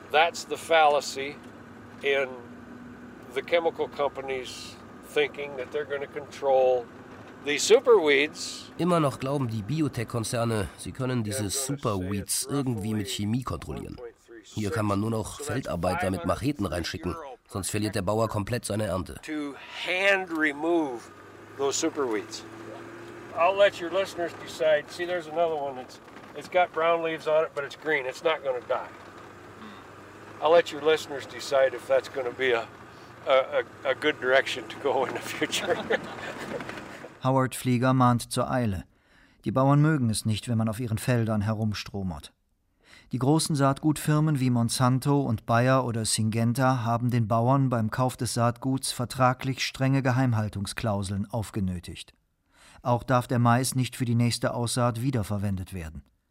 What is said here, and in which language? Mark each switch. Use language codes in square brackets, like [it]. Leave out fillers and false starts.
[en] That's the fallacy in the chemical companies thinking that they're going to control the superweeds. [de] Immer noch glauben die Biotech-Konzerne, sie können diese Superweeds irgendwie mit Chemie kontrollieren. Hier kann man nur noch Feldarbeiter mit Macheten reinschicken, sonst verliert der Bauer komplett seine Ernte. [en] To hand remove those superweeds. I'll let your listeners decide. See, there's another one that's It's got brown leaves on it, but it's green. It's not going to die. I'll let your listeners decide if that's going to be a good direction to go in the future. [de] Howard Flieger mahnt zur Eile. Die Bauern mögen es nicht, wenn man auf ihren Feldern herumstromert. Die großen Saatgutfirmen wie Monsanto und Bayer oder Syngenta haben den Bauern beim Kauf des Saatguts vertraglich strenge Geheimhaltungsklauseln aufgenötigt. Auch darf der Mais nicht für die nächste Aussaat wiederverwendet werden.